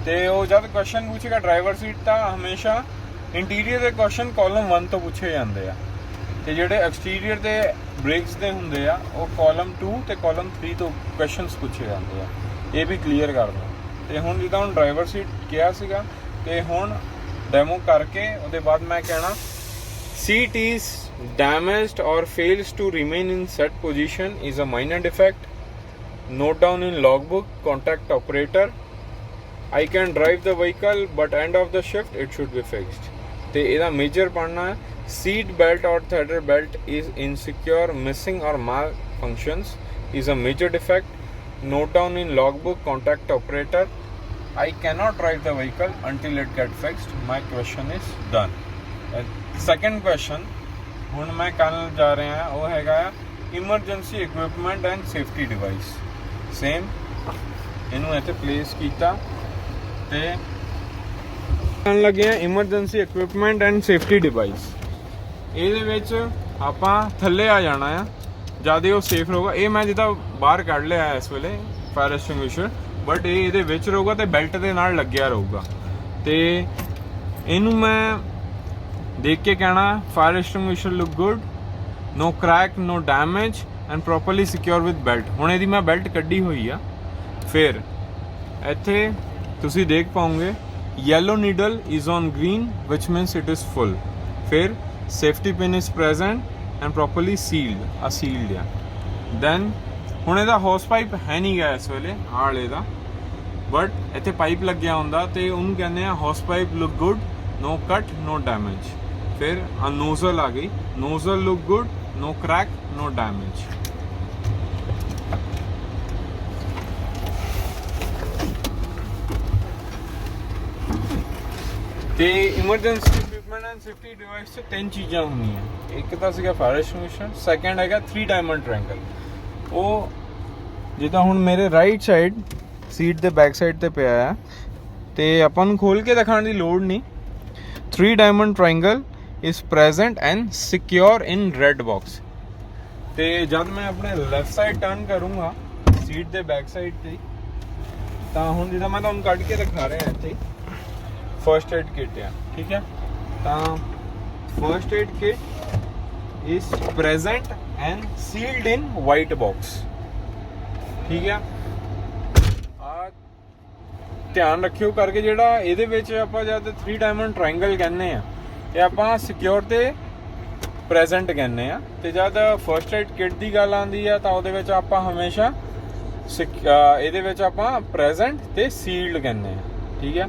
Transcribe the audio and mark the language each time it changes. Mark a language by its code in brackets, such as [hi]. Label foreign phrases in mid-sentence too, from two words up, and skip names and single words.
[pa] ਤੇ ਉਹ ਜਦ ਕੁਐਸਚਨ ਪੁੱਛੇਗਾ [en] driver seat [pa] ਤਾਂ ਹਮੇਸ਼ਾ ਇੰਟੀਰੀਅਰ ਦੇ [en] question column [pa] 1 ਤੋਂ ਪੁੱਛੇ ਜਾਂਦੇ ਆ, ਤੇ ਜਿਹੜੇ ਐਕਸਟੀਰੀਅਰ ਤੇ ਬ੍ਰੇਕਸ ਦੇ ਹੁੰਦੇ ਆ ਉਹ ਕਾਲਮ 2 ਤੇ ਕਾਲਮ 3 ਤੋਂ ਕੁਐਸਚਨਸ ਪੁੱਛੇ ਜਾਂਦੇ ਆ। ਇਹ ਵੀ ਕਲੀਅਰ ਕਰ ਦਿਓ। ਤੇ ਹੁਣ ਜਿੱਦਾਂ ਹੁਣ [en] driver seat [pa] ਕਿਹਾ ਸੀਗਾ, ਤੇ ਹੁਣ ਡੈਮੋ ਕਰਕੇ ਉਹਦੇ ਬਾਅਦ ਮੈਂ ਕਹਿਣਾ, [en] seat is damaged or fails to remain in set position is a minor defect. Note down in logbook, contact operator. I can drive the vehicle but end of the shift it should be fixed. [pa] ਤੇ ਇਹਦਾ ਮੇਜਰ ਪੜ੍ਹਨਾ ਹੈ, [en] seat belt or tether belt is insecure, missing or malfunctions is a major defect. Note down in logbook, contact operator. I cannot drive the vehicle until it gets fixed. My question is done. Second question [pa] ਹੁਣ ਮੈਂ ਕਰਨ ਜਾ ਰਿਹਾ ਹਾਂ, ਉਹ ਹੈਗਾ ਆ [en] emergency equipment and safety device. [pa] Same ਇਹਨੂੰ ਇੱਥੇ ਪਲੇਸ ਕੀਤਾ ਤੇ ਕਰਨ ਲੱਗੇ ਆ [en] emergency equipment and safety device। [pa] ਇਹਦੇ ਵਿੱਚ ਆਪਾਂ ਥੱਲੇ ਆ ਜਾਣਾ ਆ, ਜਿਆਦਾ ਉਹ ਸੇਫ ਰਹੂਗਾ। ਇਹ ਮੈਂ ਜਿੱਦਾਂ ਬਾਹਰ ਕੱਢ ਲਿਆ ਇਸ ਵੇਲੇ [en] fire extinguisher, [pa] ਬਟ ਇਹ ਇਹਦੇ ਵਿੱਚ ਰਹੂਗਾ ਤੇ ਬੈਲਟ ਦੇ ਨਾਲ ਲੱਗਿਆ ਰਹੂਗਾ। ਤੇ ਇਹਨੂੰ ਮੈਂ ਦੇਖ ਕੇ ਕਹਿਣਾ, [en] fire extinguisher look good, no crack no damage and properly secure with belt. [pa] ਹੁਣ ਇਹਦੀ ਮੈਂ ਬੈਲਟ ਕੱਢੀ ਹੋਈ ਆ। ਫਿਰ ਇੱਥੇ ਤੁਸੀਂ ਦੇਖ ਪਾਓਗੇ [en] yellow needle is on green, which means it is full. [pa] ਫਿਰ [en] safety pin is present and properly sealed ਆ। [pa] then ਹੁਣ ਇਹਦਾ [en] hose pipe [pa] ਹੈ ਨਹੀਂ ਗਾ ਇਸ ਵੇਲੇ ਆਲੇ ਦਾ, ਬਟ ਇੱਥੇ ਪਾਈਪ ਲੱਗਿਆ ਹੁੰਦਾ ਤੇ ਉਹਨੂੰ ਕਹਿੰਦੇ ਆ [en] hose pipe look good, no cut no damage। [pa] ਫਿਰ ਆ ਨੋਜ਼ਲ ਆ ਗਈ, [en] nozzle look good, no crack no damage। [pa] ਤੇ [en] emergency equipment and safety device [pa] 'ਚ 3 ਚੀਜ਼ਾਂ ਹੁੰਦੀਆਂ। ਇੱਕ ਤਾਂ ਸੀਗਾ [en] fire extinguisher, [pa] ਸੈਕੰਡ ਹੈਗਾ 3 [en] diamond triangle. [pa] ਉਹ ਜਿੱਦਾਂ ਹੁਣ ਮੇਰੇ [en] right side [pa] ਸੀਟ ਦੇ [en] back side [pa] ਤੇ ਪਿਆ ਆ, ਤੇ ਆਪਾਂ ਨੂੰ ਖੋਲ ਕੇ ਦਿਖਾਉਣ ਦੀ ਲੋੜ ਨਹੀਂ। [en] 3 diamond triangle is present and secure in red box. [pa] ਤੇ ਜਦ ਮੈਂ ਆਪਣੇ [en] left side turn [pa] ਕਰੂੰਗਾ ਸੀਟ ਦੇ [en] back side [pa] ਤੇ, ਤਾਂ ਹੁਣ ਜਿੱਦਾਂ ਮੈਂ ਤੁਹਾਨੂੰ ਕੱਢ ਕੇ ਦਿਖਾ ਰਿਹਾ ਇੱਥੇ [en] first aid kit [hi] है, ठीक है। [en] so first aid kit is present and sealed in white box, [hi] ठीक है। [pa] ਧਿਆਨ ਰੱਖਿਓ ਕਰਕੇ ਜਿਹੜਾ ਇਹਦੇ ਵਿੱਚ ਆਪਾਂ ਜਦ 3 [en] diamond triangle [pa] ਕਹਿੰਦੇ ਆ ਤੇ ਆਪਾਂ ਸਿਕਿਉਰ ਤੇ ਪ੍ਰੈਜ਼ੈਂਟ ਕਹਿੰਦੇ ਆ, ਤੇ ਜਦ [en] first aid kit [pa] ਦੀ ਗੱਲ ਆਉਂਦੀ ਆ ਤਾਂ ਉਹਦੇ ਵਿੱਚ ਆਪਾਂ ਹਮੇਸ਼ਾ ਇਹਦੇ ਵਿੱਚ ਆਪਾਂ ਪ੍ਰੈਜ਼ੈਂਟ ਤੇ ਸੀਲਡ ਕਹਿੰਦੇ ਆ, ਠੀਕ ਹੈ।